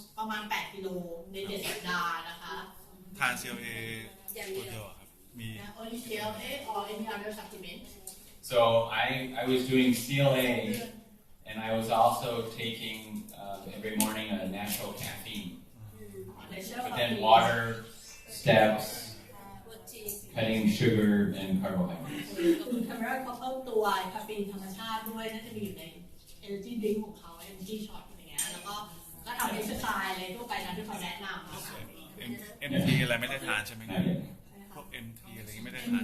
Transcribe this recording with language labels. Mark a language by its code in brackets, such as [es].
[th] ประมาณ8 กิโลใน7 สัปดาห์นะคะ ทาน CLA ตัวเดียวอะครับมี [en] Only CLA or any other supplement? So I was doing CLA, and I was also taking every morning a natural caffeine, but then water, steps, cutting sugar and carbohydrates. [th] คือทำให้เขาเพิ่มตัวคาเฟอีนธรรมชาติด้วยน่าจะมีอยู่ใน energy drink ของเขา energy shot อะไรเงี้ยแล้วก็ ไซน์อะไรทั่วไปนะที่เขาแนะนำนะคะ MT อะไรไม่ได้ทานใช่ไหมครับ [en] Not yet. [th] พวก MT อะไรอย่างงี้ไม่ได้ทาน